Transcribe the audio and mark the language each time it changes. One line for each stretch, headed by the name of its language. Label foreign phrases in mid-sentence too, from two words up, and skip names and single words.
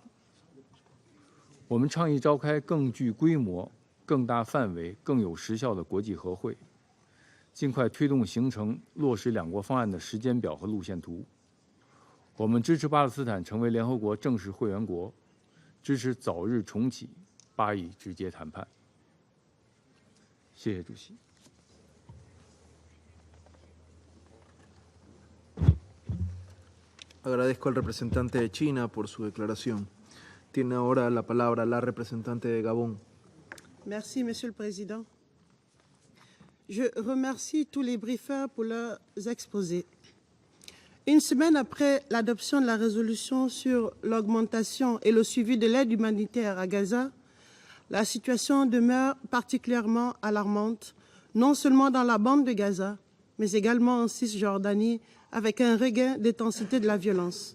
Chinese: 我们倡议召开更具规模、更大范围、更有时效的国际和会，尽快推动形成落实两国方案的时间表和路线图。我们支持巴勒斯坦成为联合国正式会员国，支持早日重启巴以直接谈判。谢谢主席。
Spanish: Agradezco al representante de China por su declaración. Tiene ahora la palabra la representante de Gabón.
French: Merci, Monsieur le Président. Je remercie tous les briefers pour leurs exposés. Une semaine après l'adoption de la résolution sur l'augmentation et le suivi de l'aide humanitaire à Gaza, la situation demeure particulièrement alarmante, non seulement dans la bande de Gaza, mais également en Cisjordanie, avec un regain d'intensité de la violence.